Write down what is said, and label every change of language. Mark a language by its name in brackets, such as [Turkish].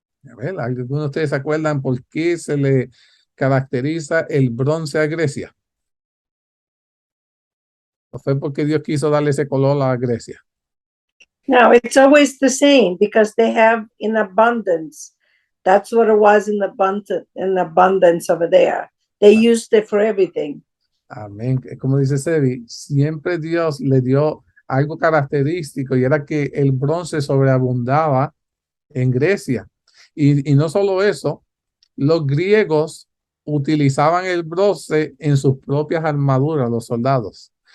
[Spanish] A ver, ¿algunos de ustedes se acuerdan por qué se le caracteriza el bronce a Grecia? ¿O fue porque Dios quiso darle ese color a Grecia? [English] No, it's always the same because they have in abundance. That's what it was in abundance over there. They used it for everything. [Spanish] Amén. Como dice Sebi, siempre Dios le dio algo característico y era que el bronce sobreabundaba en Grecia. Y no solo eso, los griegos utilizaban el bronce en sus propias armaduras, los soldados.